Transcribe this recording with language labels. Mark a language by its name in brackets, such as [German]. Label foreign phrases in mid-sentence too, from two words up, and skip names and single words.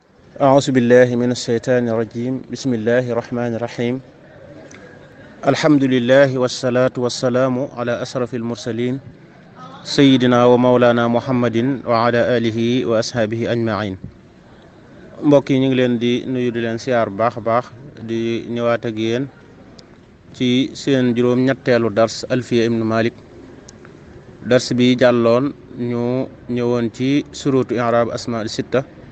[Arabic] أعوذ بالله من الشيطان الرجيم بسم الله الرحمن الرحيم الحمد لله والصلاة والسلام على أشرف المرسلين سيدنا ومولانا محمد وعلى آله وأصحابه أجمعين [Wolof] mbokk yi ñu ngi leen di nuyu di leen siyaar baax a baax di ñëwaat ak yéen ci seen juróom-ñetteelu dars Alfiya ibnu Malik dars bi jàlloon ñu ñëwoon ci surutu [Arabic] إعراب الأسماء الستة